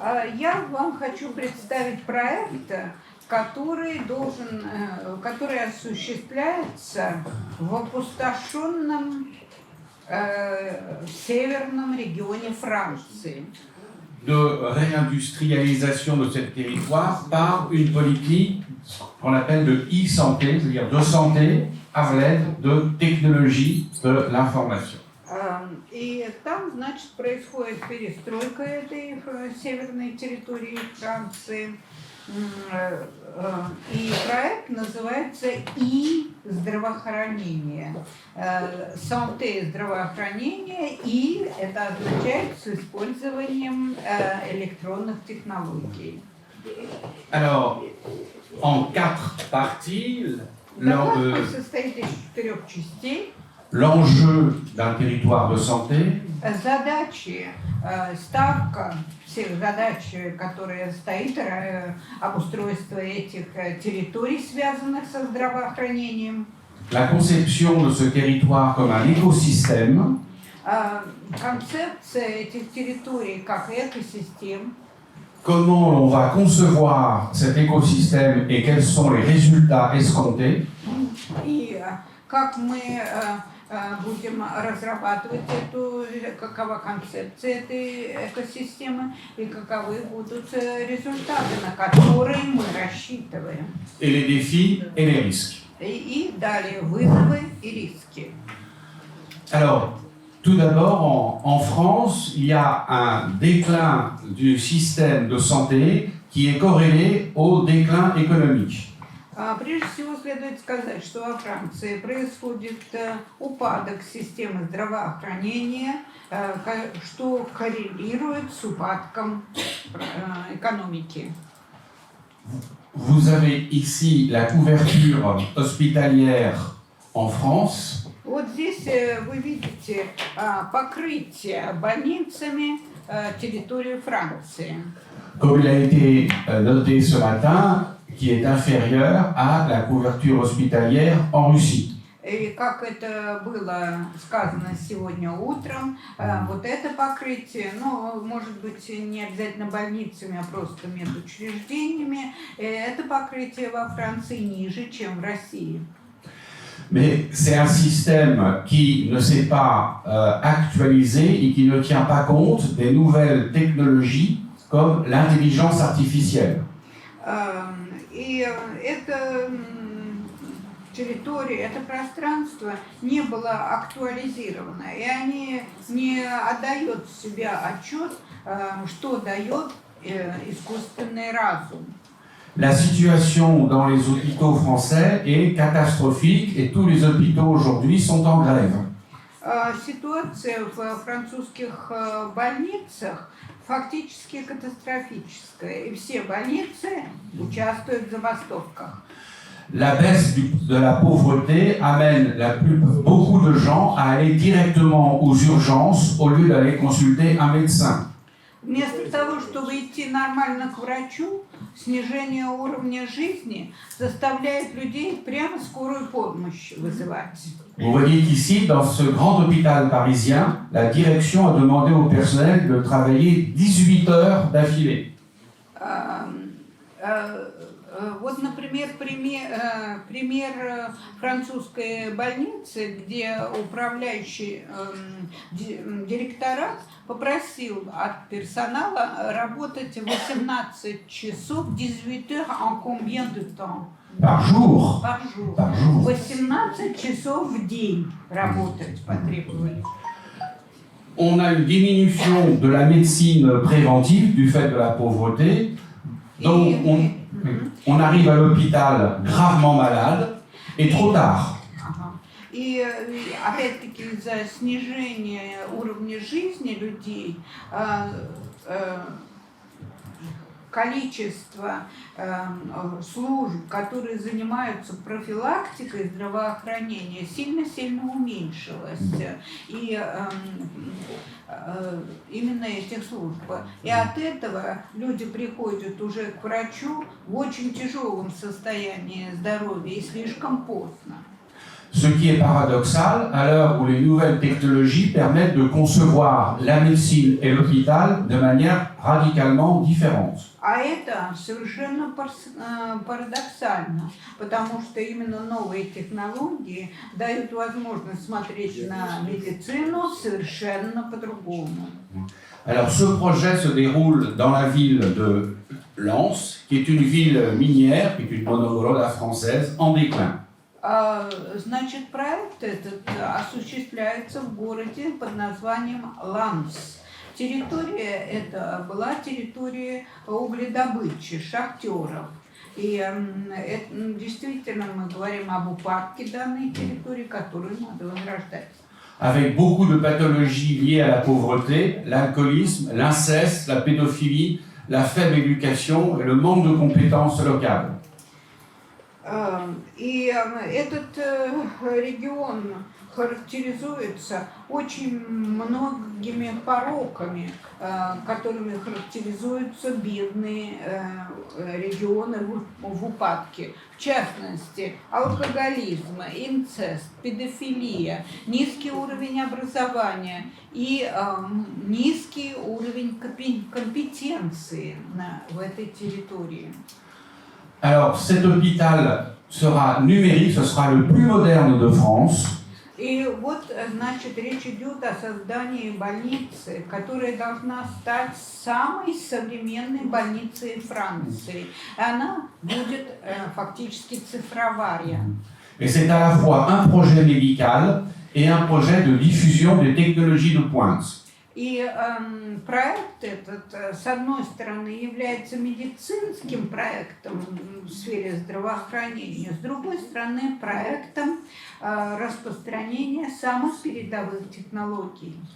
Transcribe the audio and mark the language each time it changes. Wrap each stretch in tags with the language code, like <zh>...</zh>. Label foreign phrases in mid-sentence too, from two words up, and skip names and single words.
<ru>Я вам хочу представить проект, который осуществляется в опустошенном северном регионе Франции.</ru> <fr>De réindustrialisation de ce territoire par une politique qu'on appelle de e-santé, c'est-à-dire de santé à l'aide de technologies de l'information.</fr> <ru>И там, значит, происходит перестройка этой северной территории Франции. И проект называется «И-здравоохранение». «Санте» – здравоохранение, «И» – это означает с использованием электронных технологий.</ru> <fr>Alors, en 4 parties,</fr> <ru>Доклад состоит из 4 частей.</ru> <fr>L'enjeu d'un territoire de santé,</fr> <ru>задачи, ставка всех задач, которые стоит обустройство этих территорий, связанных со здравоохранением.</ru> <fr>la conception de ce territoire comme un écosystème,</fr> <ru>Концепция этих территорий как экосистем.</ru> <fr>comment on va concevoir cet écosystème et quels sont les résultats escomptés.</fr> <ru>И как мы будем разрабатывать какова концепция этой экосистемы и каковы будут результаты, на которые мы рассчитываем.</ru> <fr>Et les défis et les risques.</fr> <ru>И далее вызовы и риски.</ru> <fr>Alors, tout d'abord, en France, il y a un déclin du système de santé qui est corrélé au déclin économique.</fr> <ru>Прежде всего, следует сказать, что во Франции происходит упадок системы здравоохранения, что коррелирует с упадком экономики.</ru> <fr>Vous avez ici la couverture hospitalière en France.</fr> <ru>Вот здесь вы видите покрытие больницами территории Франции.</ru> <fr>Comme il a été noté ce matin, qui est inférieure à la couverture hospitalière en Russie.</fr> <ru>И как это было сказано сегодня утром, вот это покрытие, ну, может быть, не обязательно больницами, а просто медучреждениями, это покрытие во Франции ниже, чем в России.</ru> <fr>Mais c'est un système qui ne s'est pas actualisé et qui ne tient pas compte des nouvelles technologies comme l'intelligence artificielle.</fr> <ru>И это территория, это пространство не было актуализировано, и они не отдают себе отчет, что дает искусственный разум.</ru> <fr>La situation dans les hôpitaux français est catastrophique et tous les hôpitaux aujourd'hui sont en grève.</fr> <ru>Ситуация в французских больницах фактически катастрофическая, и все больницы участвуют в забастовках.</ru> <fr>La baisse de la pauvreté amène beaucoup de gens à aller directement aux urgences au lieu d'aller consulter un médecin.</fr> <ru>Вместо того, чтобы идти нормально к врачу, снижение уровня жизни заставляет людей прямо скорую помощь вызывать.</ru> <fr>Vous voyez qu'ici, dans ce grand hôpital parisien, la direction a demandé au personnel de travailler 18 heures d'affilée.</fr> <ru>Вот, например, пример французской больницы, где управляющий директорат попросил от персонала работать 18 часов,</ru> <fr>18 heures en combien de temps? Par jour. Par jour. Par jour.</fr> <ru>18 часов в день работать потребовали.</ru> <fr>On a une diminution de la médecine préventive du fait de la pauvreté. Donc, on arrive à l'hôpital gravement malade et trop tard.</fr> <ru>И опять-таки из-за снижения уровня жизни людей количество служб, которые занимаются профилактикой здравоохранения, сильно-сильно уменьшилось. И именно этих служб. И от этого люди приходят уже к врачу в очень тяжелом состоянии здоровья и слишком поздно.</ru> <fr>Ce qui est paradoxal à l'heure où les nouvelles technologies permettent de concevoir la médecine et l'hôpital de manière radicalement différente.</fr> <ru>А это совершенно парадоксально, потому что именно новые технологии дают возможность смотреть на медицину совершенно по-другому.</ru> <fr>Alors ce projet se déroule dans la ville de Lens, qui est une ville minière, qui est une monoglotta française en déclin.</fr> <ru>Значит, проект этот осуществляется в городе под названием Ланс. Территория эта была территорией угледобычи, шахтеров. И действительно мы говорим об упадке данной территории, которую надо возрождать.</ru> <fr>Avec beaucoup de pathologies liées à la pauvreté, l'alcoolisme, l'inceste, la pédophilie, la faible éducation et le manque de compétences locales.</fr> <ru>И этот регион характеризуется очень многими пороками, которыми характеризуются бедные регионы в упадке. В частности, алкоголизм, инцест, педофилия, низкий уровень образования и низкий уровень компетенции в этой территории.</ru> <fr>Alors, cet hôpital sera numérique, ce sera le plus moderne de France.</fr> <ru>И вот, значит, речь идет о создании больницы, которая должна стать самой современной больницей Франции. И она будет фактически цифровая.</ru> <fr>Et c'est à la fois un projet médical et un projet de diffusion des technologies de pointe.</fr> <ru>И проект этот, с одной стороны, является медицинским проектом в сфере здравоохранения, с другой стороны, проектом распространения самых передовых технологий.</ru>